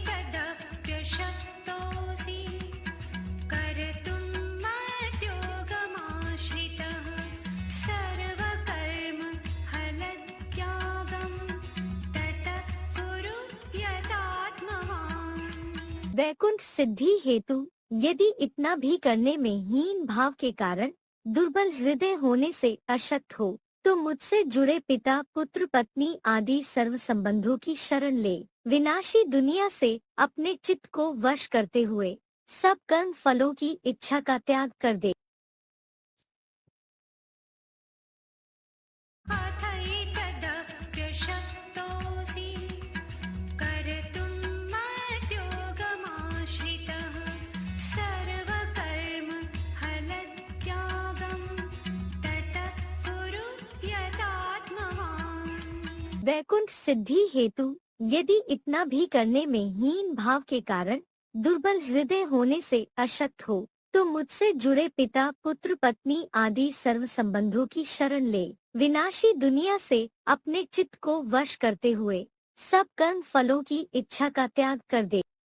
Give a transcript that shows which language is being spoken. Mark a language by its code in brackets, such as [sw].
[sa] अथैतदप्यशक्तोऽसि कर्तुं मद्योगमाश्रितः सर्वकर्म फलत्यागं ततः कुरु यतात्मवान्। [hi] वैकुंठ सिद्धि हेतु यदि इतना भी करने में हीन भाव के कारण दुर्बल हृदय होने से अशक्त हो तो मुझसे जुड़े पिता पुत्र पत्नी आदि सर्व संबंधों की शरण ले, विनाशी दुनिया से अपने चित्त को वश करते हुए सब कर्म फलों की इच्छा का त्याग कर दे। [sa] अथैतदप्यशक्तोऽसि कर्तुं मद्योगमाश्रितः सर्वकर्म फलत्यागं ततः कुरु यतात्मवान्। [hi] वैकुंठ सिद्धि हेतु यदि इतना भी करने में हीन भाव के कारण दुर्बल हृदय होने से अशक्त हो तो मुझसे जुड़े पिता पुत्र पत्नी आदि सर्व संबंधों की शरण ले, विनाशी दुनिया से अपने चित्त को वश करते हुए सब कर्म फलों की इच्छा का त्याग कर दे।